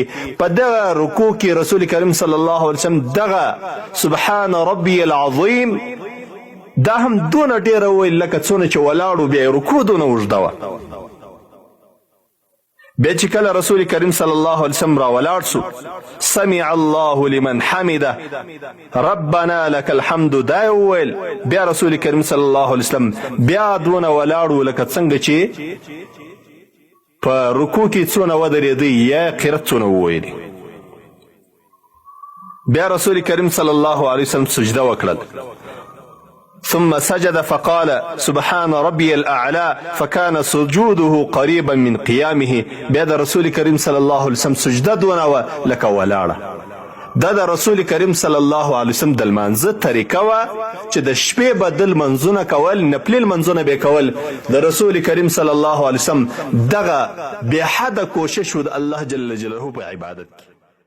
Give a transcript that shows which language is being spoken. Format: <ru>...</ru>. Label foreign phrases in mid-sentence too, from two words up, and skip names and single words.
<ps>په دغه رکوع کې رسول کریم صلی الله علیه وسلم دغه</ps> <ar>سبحان ربی العظیم</ar> <ps>دا هم دونه ډیره ویل لکه څونه چې ولاړو بیا رکوع دونه اوږده وه. بیا چې کله رسول کریم صلی الله علیه وسلم را ولاړ سو</ps> <ar>سمع الله لمن حمده ربنا لك الحمد</ar> <ps>دا ویل. بیا رسول کریم صلی الله علیه وسلم بیا دونه ولاړو لکه څنګه چې په رکوع کې څونه ودرېدی یا قرت څونه وویلي. بیا رسول کریم صلی الله علیه وسلم سجده وکړل.</ps> <ar>ثم سجد فقال سبحان ربي الأعلى فكان سجوده قريبا من قيامه.</ar> <ps>بیا د رسول کریم صلی الله علیه وسلم سجده دونه وه لکه ولاړه. دا د رسول کریم صلی الله علیه وسلم د لمانځه طریقه وه چې د شپې به د لمنځونه کول، نفلي لمنځونه به کول. د رسول کریم صلی الله علیه وسلم دغه بې حده کوشش و د الله جل جلاله په عبادت کې.</ps>